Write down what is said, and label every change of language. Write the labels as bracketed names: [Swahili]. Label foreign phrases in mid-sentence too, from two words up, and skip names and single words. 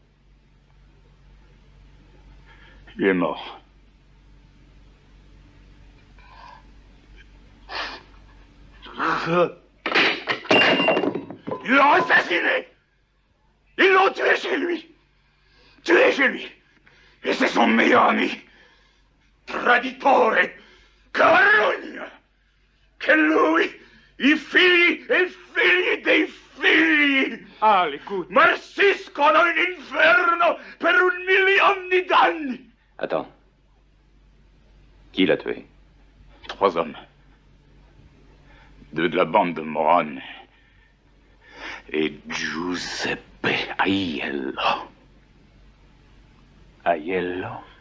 [French] Il est mort. Ils l'ont assassiné. Ils l'ont tué chez lui. Tué chez lui. E c'est son meilleur ami. [Italian] Traditore. Carogna. Che lui, i figli e figli dei figli. [French] Ah, écoute. [Italian] Marciscono in inferno per 1 million di danni. [French] Attends. Qui l'a tué? 3 hommes. 2 de la bande de Moran. Et Giuseppe Aiello. Aiello?